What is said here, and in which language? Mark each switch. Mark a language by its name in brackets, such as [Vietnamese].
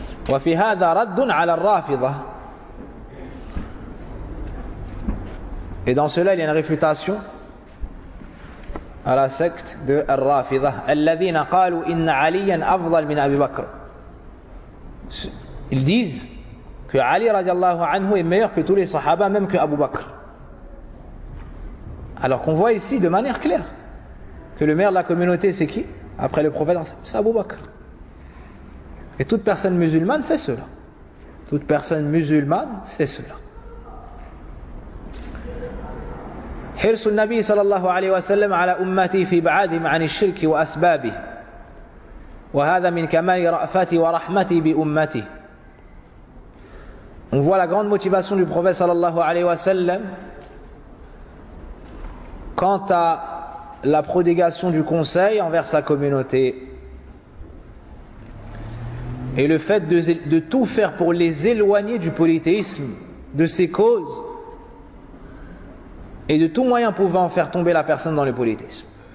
[Arabic] وفي هذا رد على الرافضة. [French] Et dans cela, il y a une réfutation à la secte de الرافضة. [Arabic] الذين قالوا إن عليا أفضل من أبي بكر. [French] Ils disent que Ali radiallahu anhu est meilleur que tous les sahaba, même que Abu Bakr. Alors qu'on voit ici de manière claire que le meilleur de la communauté, c'est qui? Après le prophète, c'est Abu Bakr. Et toute personne musulmane sait cela. Toute personne musulmane sait cela. [Arabic] حرص النبي صلى الله عليه وسلم على أمتي في بعادهم عن الشرك وأسبابه. وهذا من كمال رأفتي ورحمتي بأمتي. [French] On voit la grande motivation du prophète صلى الله عليه وسلم quant à la prodigation du conseil envers sa communauté. Et le fait de tout faire pour les éloigner du polythéisme, de ses causes, et de tout moyen pouvant faire tomber la personne dans le polythéisme.